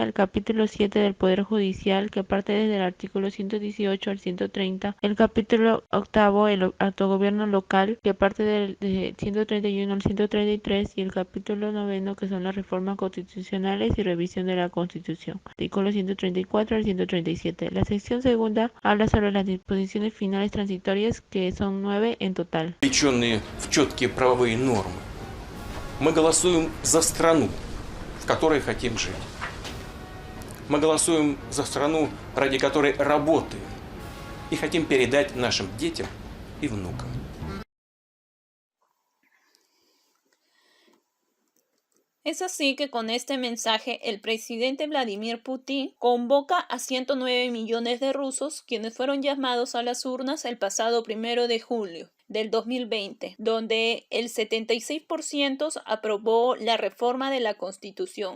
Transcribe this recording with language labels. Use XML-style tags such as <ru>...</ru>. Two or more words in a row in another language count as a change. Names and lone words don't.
<es>El capítulo 7, del Poder Judicial, que parte desde el artículo 118 al 130, el capítulo octavo, el autogobierno local, que parte del 131 al 133, y el capítulo noveno, que son las reformas constitucionales y revisión de la Constitución, artículos 134 al 137. La sección segunda habla sobre las disposiciones finales transitorias, que son 9 en total.</es> <ru>Включенные в четкие правовые нормы. Мы голосуем за страну, в которой хотим жить. Мы голосуем за страну, ради которой работаем и хотим передать нашим детям и внукам.</ru> <es>Es así que con este mensaje el presidente Vladimir Putin convoca a 109 millones de rusos, quienes fueron llamados a las urnas el pasado 1 de julio del 2020, donde el 76% aprobó la reforma de la Constitución.</es>